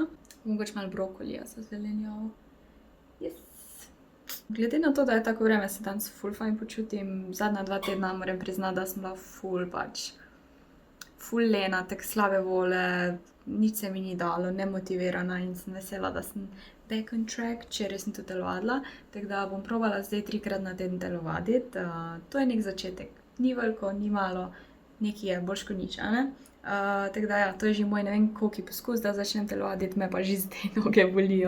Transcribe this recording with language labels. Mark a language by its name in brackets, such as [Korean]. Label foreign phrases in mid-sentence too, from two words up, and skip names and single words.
[Slovenian] Mogoče malo brokolija za zelenjavo. Yes. Glede na to, da je tako vreme, se danes ful fajn počutim. Zadnja 2 tedna moram priznati, da sem bila ful lena, tak slabe vole, nič se mi ni dalo, nemotivirana in sem vesela, da sem [English] back on track, [Slovenian] včeraj sem tudi telovadila, tako da bom probala zdaj 3-krat na teden telovaditi. To je nek začetek, ni veliko, ni malo, nekaj je, boljš kot nič, a ne? Tako da ja, to je že moj ne vem koliki poskus, da začnem telovaditi, me pa že zdaj noge bolijo.